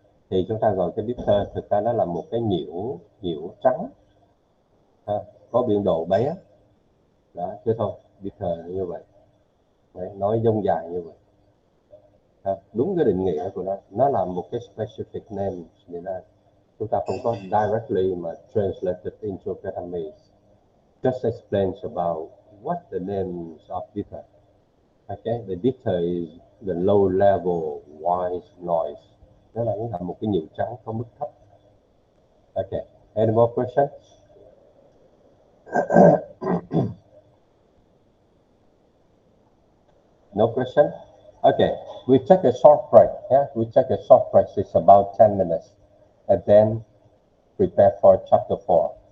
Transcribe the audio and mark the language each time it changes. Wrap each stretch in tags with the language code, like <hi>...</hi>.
<vi>Thì chúng ta gọi cái differ thực ra nó là một cái nhiễu trắng, có biên độ bé đó chứ thôi. Differ như vậy. Đấy, nói dông dài như vậy. Đúng cái định nghĩa của nó là một cái</vi> <en>specific name,</en> <vi>nên là chúng ta không có directly mà</vi> <en>translated into Vietnamese. Just explains about what the names of differ. Okay, the differ is the low level white noise.</en> <vi>Đó là một cái nhiễu trắng có mức thấp.</vi> <en>Okay, any more questions? No question? Okay, we take a short break. Yeah, we take a short break. It's about 10 minutes, and then prepare for chapter 4.</en>